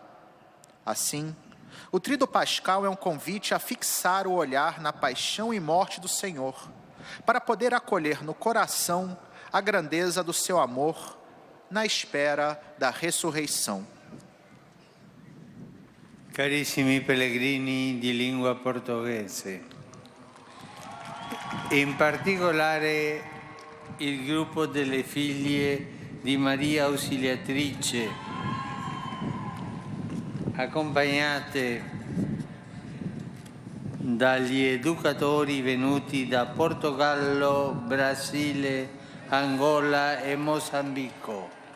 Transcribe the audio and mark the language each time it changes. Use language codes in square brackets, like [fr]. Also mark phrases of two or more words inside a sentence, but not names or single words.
[pt] Assim, o Tríduo Pascal é um convite a fixar o olhar na paixão e morte do Senhor, para poder acolher no coração a grandeza do seu amor na espera da ressurreição. [it] Carissimi pellegrini di lingua portoghese, in particolare il gruppo delle figlie di Maria Ausiliatrice, accompagnate dagli educatori venuti da Portogallo, Brasile, Angola e Mozambico.